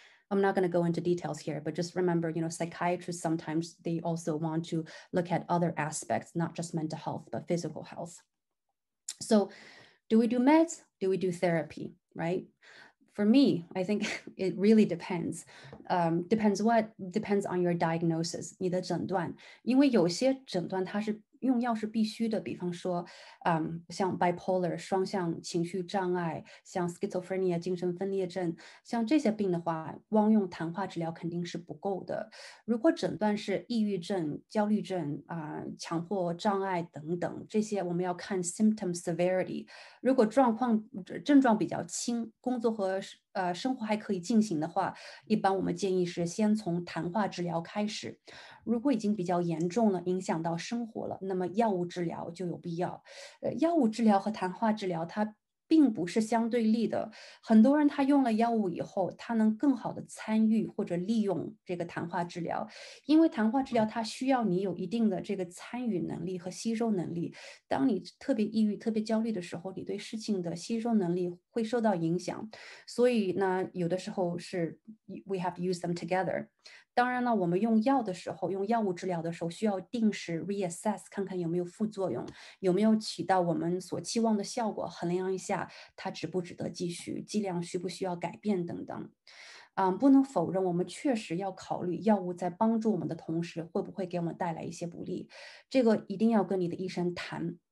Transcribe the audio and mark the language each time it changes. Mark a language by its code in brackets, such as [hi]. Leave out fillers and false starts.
[en] I'm not going to go into details here, but just remember, psychiatrists, sometimes they also want to look at other aspects, not just mental health, but physical health. So do we do meds? Do we do therapy, right? For me, I think it really depends. Depends on your diagnosis, [zh] 你的诊断，因为有些诊断它是用药是必须的，比方说，像 bipolar 双向情绪障碍，像 schizophrenia 精神分裂症，像这些病的话，光用谈话治疗肯定是不够的。如果诊断是抑郁症、焦虑症强迫障碍等等，这些我们要看 [en] symptom severity。 [zh] 如果症状比较轻，工作和生活还可以进行的话，一般我们建议是先从谈话治疗开始。如果已经比较严重了，影响到生活了，那么药物治疗就有必要。药物治疗和谈话治疗它并不是相对立的。很多人他用了药物以后，他能更好的参与或者利用这个谈话治疗，因为谈话治疗它需要你有一定的这个参与能力和吸收能力。当你特别抑郁、特别焦虑的时候，你对事情的吸收能力会受到影响。所以呢，有的时候是 [en] we have to use them together。 [zh] 当然呢，我们用药的时候，用药物治疗的时候，需要定时 reassess， 看看有没有副作用，有没有起到我们所期望的效果，衡量一下它值不值得继续，剂量需不需要改变等等。不能否认，我们确实要考虑药物在帮助我们的同时，会不会给我们带来一些不利，这个一定要跟你的医生谈。